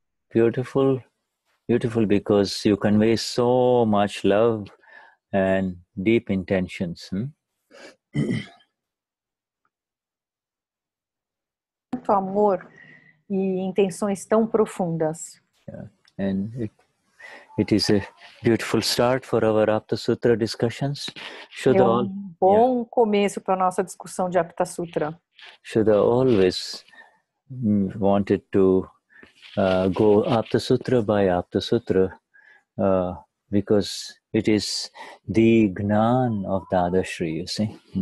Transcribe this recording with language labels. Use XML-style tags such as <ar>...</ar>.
<en>Beautiful, beautiful, because you convey so much love and deep intentions.</en> <pt>Tanto amor e intenções tão profundas.</pt> <en>Yeah. And it is a beautiful start for our Aptasutra discussions.</en> <pt>É bom começo para a nossa discussão de Aptasutra.</pt> <en>Shuddha always wanted to go Aptasutra by Aptasutra because it is the Gnani of Dadashri, you see.</en>